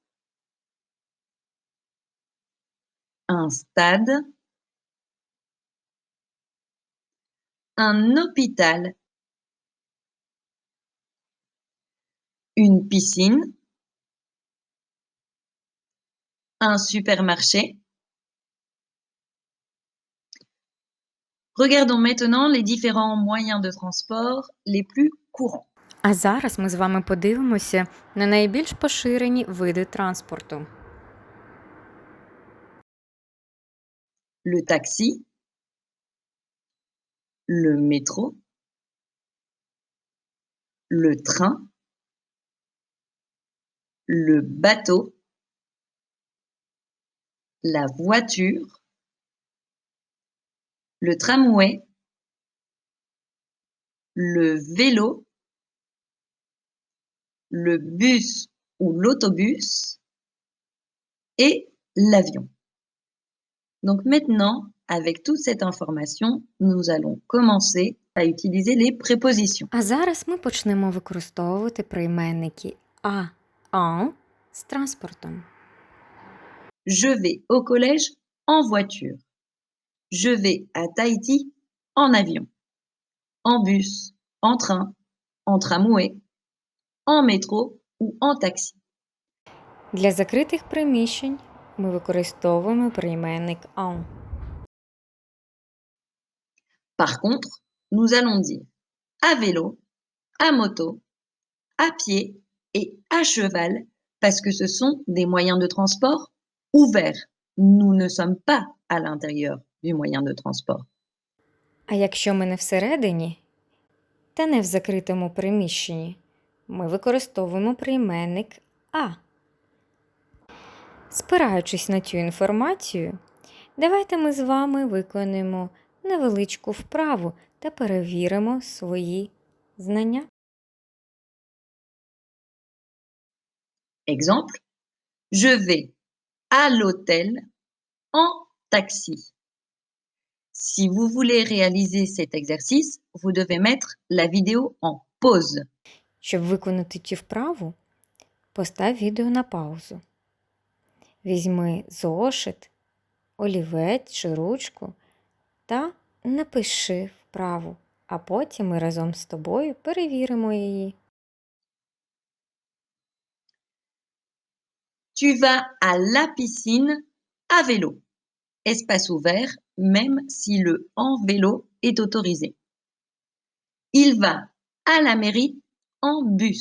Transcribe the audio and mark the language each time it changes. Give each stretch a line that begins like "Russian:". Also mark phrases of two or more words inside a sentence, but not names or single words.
French: un stade, un hôpital, une piscine, un supermarché. Regardons maintenant les différents moyens de transport les plus courants.
Ukrainian: А зараз ми з вами подивимося на найбільш поширені види транспорту.
French: Le taxi, le métro, le train, le bateau, la voiture, le tramway, le vélo, le bus ou l'autobus et l'avion. Donc maintenant, avec toute cette information, nous allons commencer à utiliser les prépositions.
Ukrainian: А зараз ми почнемо використовувати прийменники «а», «en» з транспортом.
French: Je vais au collège en voiture. Je vais à Tahiti en avion. En bus, en train, en tramway, en métro ou en taxi.
Ukrainian: Для закритих приміщень ми використовуємо прийменник «en».
French: Par contre, nous allons dire à vélo, à moto, à pied et à cheval parce que ce sont des moyens de transport ouverts. Nous ne sommes pas à l'intérieur du moyen de transport.
Ukrainian: А якщо ми не всередині та не в закритому приміщенні, ми використовуємо прийменник «а». Спираючись на цю інформацію, давайте ми з вами виконаємо невеличку вправу та перевіримо свої знання.
French: Exemple, je vais à l'hôtel en taxi. Si vous voulez réaliser cet exercice, vous devez mettre la vidéo en pause.
Ukrainian: Щоб виконати цю вправу, постав відео на паузу. Візьми зошит, олівець чи ручку та напиши вправу, а потім ми разом з тобою перевіримо її.
French: Tu vas à la piscine à vélo. Espace ouvert, même si le en vélo est autorisé. Il va à la mairie en bus.